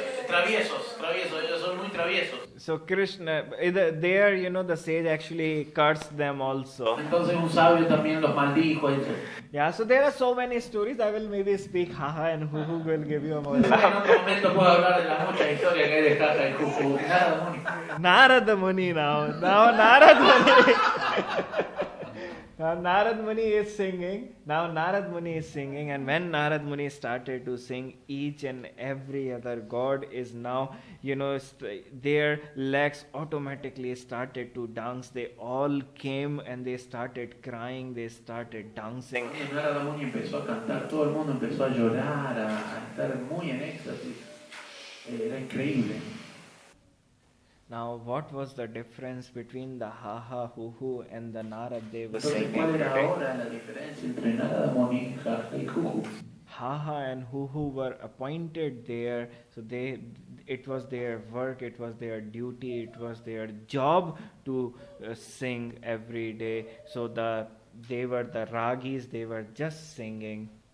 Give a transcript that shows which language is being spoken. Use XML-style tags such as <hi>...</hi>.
<es>Traviesos, ellos son muy traviesos.</es> <en>So Krishna, there, the sage actually cursed them also.</en> <es>Entonces un sabio también los maldijo.</es> <en>Yeah, so there are so many stories. I will maybe speak Jaja and Juju will give you a more.</en> <es>En otro momento puedo hablar de las muchas historias que hay de Jaja y Juju.</es> <en>Narada Muni now. Narada Muni. Now Narad Muni is singing. And when Narad Muni started to sing, each and every other god is now, their legs automatically started to dance. They all came and they started crying. They started dancing.</en> <es>Narada Muni empezó a cantar, todo el mundo empezó a llorar, a estar muy en éxtasis. Era increíble.</es> <en>Now, what was the difference between the Jaja, Juju and the Naradev</en> <es>Entonces,</es> <en>singing?</en> <es>¿cuál era ahora la diferencia entre Narada Muni, Jaja y Juju?</es> <en>Jaja and Juju were appointed there, so it was their work, it was their duty, it was their job to sing every day. So they were the ragis, they were just singing.</en>